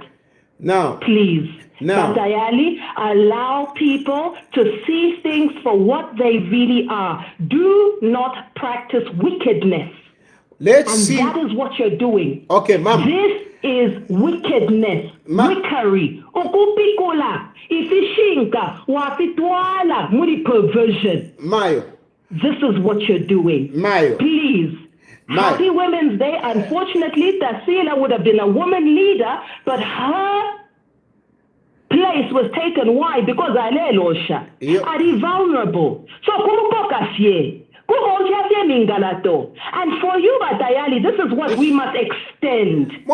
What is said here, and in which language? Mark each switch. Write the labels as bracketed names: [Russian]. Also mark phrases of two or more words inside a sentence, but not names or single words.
[English] Now, please, Batayali, allow people to see things for what they really are. Do not practice wickedness. Let's see. And that is what you're doing. Okay, ma'am. This is wickedness, [Bemba] wickery, okupikula, ifishinka, wafitwala, muri perversion. [English] Mayo. This is what you're doing. Mayo. Please. Happy Women's Day. Unfortunately, Tasila would have been a woman leader, but her place was taken. Why? Because Alelosha are vulnerable. So and for you, Batayali, this is what we must extend.